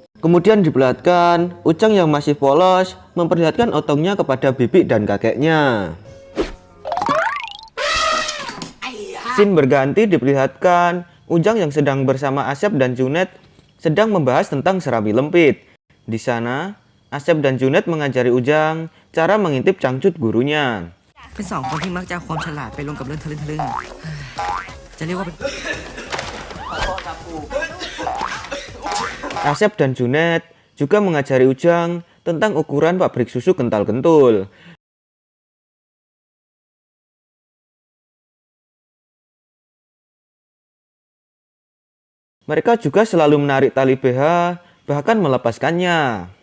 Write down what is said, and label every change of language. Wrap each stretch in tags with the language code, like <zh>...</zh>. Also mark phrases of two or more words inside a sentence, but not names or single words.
<id>Kemudian diperlihatkan, Ujang yang masih polos memperlihatkan otongnya kepada bibi dan kakeknya. Scene berganti diperlihatkan, Ujang yang sedang bersama Asep dan Junet sedang membahas tentang serabi lempit. Di sana, Asep dan Junet mengajari Ujang cara mengintip cangcut gurunya.</id> <th>เป็นสองคนที่มักจะเอาความฉลาดไปลงกับเรื่องทะลึ่งจะเรียกว่าเป็น</th> <id>Asep dan Junet juga mengajari Ujang tentang ukuran pabrik susu kental kentul. Mereka juga selalu menarik tali BH, bahkan melepaskannya.</id>